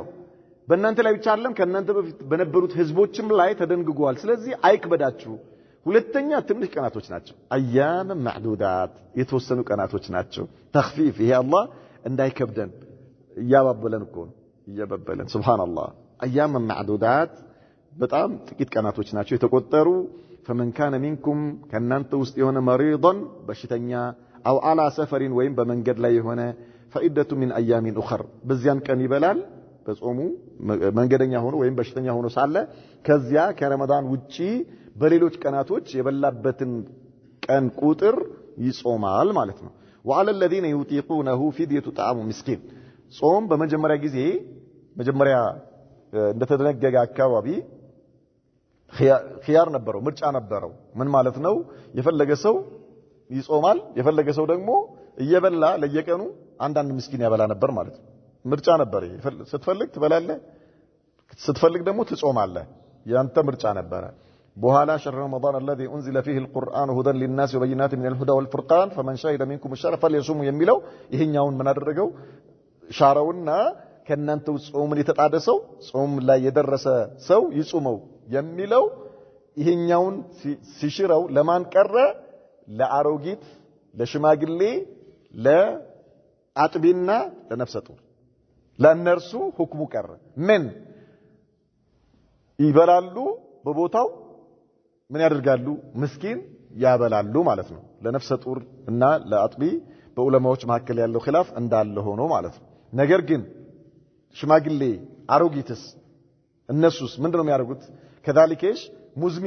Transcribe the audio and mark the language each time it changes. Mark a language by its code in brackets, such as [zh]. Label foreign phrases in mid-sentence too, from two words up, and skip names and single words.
[am] በእናንተ ላይ ብቻ አይደለም ከእናንተ በፊት በነበሩት ህዝቦችም ላይ ተደንግጓል ስለዚህ አይክበዳችሁ ሁለተኛ ትንሽ ቀናቶች ናቸው [ar] أياما معدودات [am] የተወሰኑ ቀናቶች ናቸው ተኽፊፍ ይሄ አላህ እንዳይከብደን ያባበለን እኮ ያባበለን ሱብሃንአላህ [ar] أياما معدودات [am] በጣም ጥቂት ቀናቶች ናቸው የተቆጠሩ [ar] فمن كان منكم كنانت [am] ውስጥ የሆነ مريضا በሽተኛ [ar] او على سفر [am] ወይም በመንገድ ላይ የሆነ [ar] فعدة من ايام اخر [am] በዚያን ቀን ይበላል በጾሙ መንገደኛ ሆኖ ወይም በሽተኛ ሆኖ ሳለ ከዚያ ከረመዳን ውጪ በሌሎች ቀናቶች የበላበትን ቀን ቁጥር ይጾማል ማለት ነው [ar] وعلى الذين يطيقونه فدية طعام مسكين [am] ጾም በመጀመሪያ ጊዜ መጀመሪያ እንደተደነገገ አካባቢ ኺያር ነበረው ምርጫ ነበረው ምን ማለት ነው የፈለገ ሰው ይጾማል የፈለገ ሰው ደግሞ እየበላ ለየቀኑ አንዳንድ ምስኪን ያበላ ነበር ማለት ነው ምርጫ ነበር ስትፈልግ ትበላለህ ስትፈልግ ደግሞ ትጾማለህ ያንተ ምርጫ ነበር በኋላ [ar] شهر رمضان الذي انزل فيه القرآن هدى للناس وبينات من الهدى والفرقان فمن شهد منكم الشهر فليصوم [am] የሚለው ይሄኛውን ምን አደረገው ሻራውና ከናንተ ጾምን የተጣደሰው ጾም ላይ የደረሰ ሰው ይጾመው የሚለው ይሄኛውን ሲሽራው ለማን ቀረ ለአሮጊት ለሽማግሌ ለአጥቢና ለነፍሰጡ ለነርሱ ሁክሙ ቀረ ምን ይበላሉ በቦታው ምን ያደርጋሉ ምስኪን ያበላሉ ማለት ነው ለነፍሰጡር እና ለአጥቢ በዑለማዎች መካከል ያለው ኺላፍ እንዳለ ሆኖ ማለት ነው ነገር ግን ሽማግሌ አሮጊትስ እነሱስ ምንድነው የሚያደርጉት ከዳሊኬሽ ሙዝሚን